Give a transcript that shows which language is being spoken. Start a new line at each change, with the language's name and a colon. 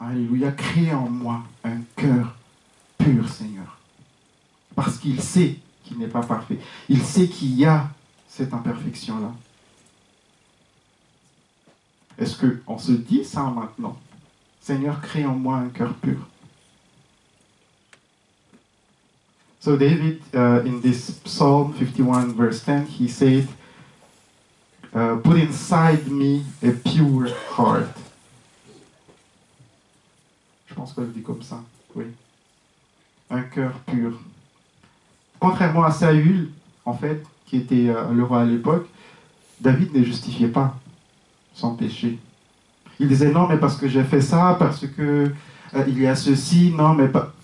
French: Alléluia, crée en moi un cœur pur, Seigneur. Parce qu'il sait qu'il n'est pas parfait. Il sait qu'il y a cette imperfection-là. Est-ce qu'on se dit ça maintenant? Seigneur, crée en moi un cœur pur.
English: So David, in this Psalm 51 verse 10, he said, put inside me a pure heart.
French: Je pense qu'on le dit comme ça, oui. Un cœur pur. Contrairement à Saül, en fait, qui était le roi à l'époque, David ne justifiait pas son péché. Il disait non, mais parce que j'ai fait ça, parce que il y a ceci, non, mais pas.